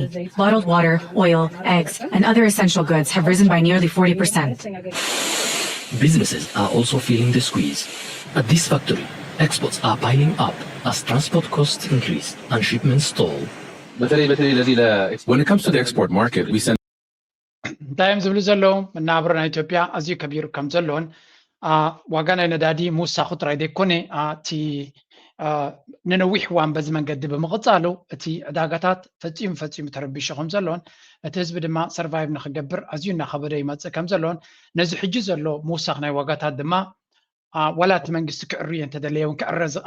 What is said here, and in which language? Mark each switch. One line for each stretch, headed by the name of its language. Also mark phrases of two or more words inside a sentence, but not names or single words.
English: Bottled water, oil, eggs, and other essential goods have risen by nearly 40%. Businesses are also feeling the squeeze. At this factory, exports are piling up as transport costs increase and shipments stall. When it comes to the export market, we send
Tigrinya: ታይም ዝብሉ ዘለው መናብሮ ናይ ኢትዮጵያ ኣዝዩ ከቢሩ ከም ዘለዎን ዋጋ ናይ ነዳዲ ምውሳኹ ጥራይ ዘይኮነ እቲ ንነዊሕ እዋን በዚ መንገዲ ብምቕፃሉ እቲ ዕዳጋታት ፈፂሙ ተረቢሹ ከም ዘለዎን እቲ ህዝቢ ድማ ሰርቫይቭ ንክገብር ኣዝዩ እናኸበደ ይመፅእ ከም ዘለዎን ነዚ ሕጂ ዘሎ ምውሳኽ ናይ ዋጋታት ድማ ወላ እቲ መንግስቲ ክዕርዮ እንተደለየ እውን ክዕረ ኣብ